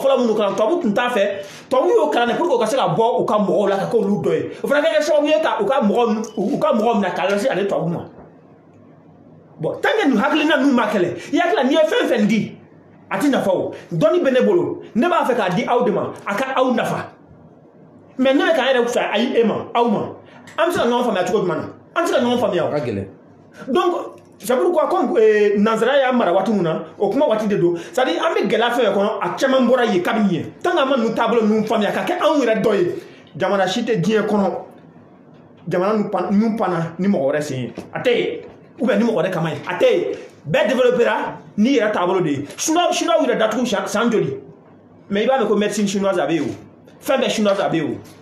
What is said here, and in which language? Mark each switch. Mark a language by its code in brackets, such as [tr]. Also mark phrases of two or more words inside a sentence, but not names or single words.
[bm] fɔlɔ minnu kalan tubabu tun t'a fɛ tubabu y'o kalan [fr] pour que [bm] u ka se ka bɔ u ka mɔgɔw la ka kɛ olu dɔ ye o fana ka kɛ sababu ye ka u ka mɔgɔw minɛ k'a lase ale tubabu ma [fr] bon tant que [bm] nin hakilina ninnu ma kɛlɛ i hakili la n'i ye fɛn fɛn di a tɛ nafa o dɔnni bɛ ne bolo ne b'a fɛ k'a di aw de ma a ka aw nafa mais ne bɛ k'an yɛrɛ fisa ayi e ma aw ma an bɛ se ka ɲɔgɔn faamuya cogo jumɛn na an tɛ se ka ɲɔgɔn faamuya o ka gɛlɛn [fr] donc c'est pourquoi comme [bm] nanzara y'a mara waati min na o kuma waati de don [fr] c'est à dire [bm] an bɛ gɛlɛya fɛn fɛn kɔnɔ a caman bɔra yen kabini yen [fr] tant que [bm] an ma ninnu taabolo ninnu faamuya ka kɛ anw yɛrɛ dɔ ye jamana si tɛ diɲɛ kɔnɔ jamana ninnu panna ni mɔgɔ wɛrɛ sen ye a tɛ yen [fr] ou bien [bm] ni mɔgɔ wɛrɛ kama ye a tɛ yen bɛɛ développera n'i yɛrɛ taabolo de ye chinois yɛrɛ datugu san joli mais i b'a mɛn ko [fr] médecine chinoise [bm] a bɛ yen o fɛn bɛɛ chinoise a bɛ yen o